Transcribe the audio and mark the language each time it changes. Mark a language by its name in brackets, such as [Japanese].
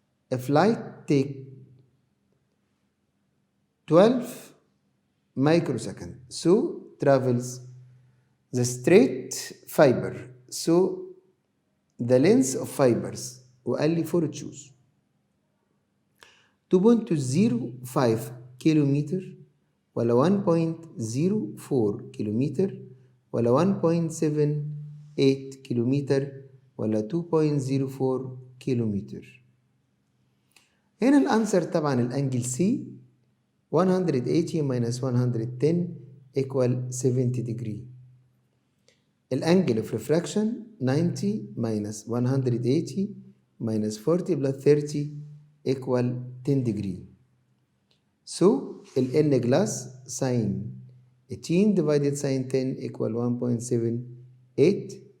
[English] If light takes 12 microseconds, so travels the straight fiber, so the length of fibers [Arabic] وقال لي [English] for choose 2.05 [Arabic] كيلومتر ولا 1.04 كيلومتر ولا 1.78 كيلومتر ولا 2.04 كيلومتر. هنا الانسر طبعا الانجل سي [English] 180 minus 110 equal 70 degree. الانجل of refraction 90 minus 180 minus 40 plus 30 equal 10 degree. So ال n glass sin 18 divided sin 10 equal 1.78.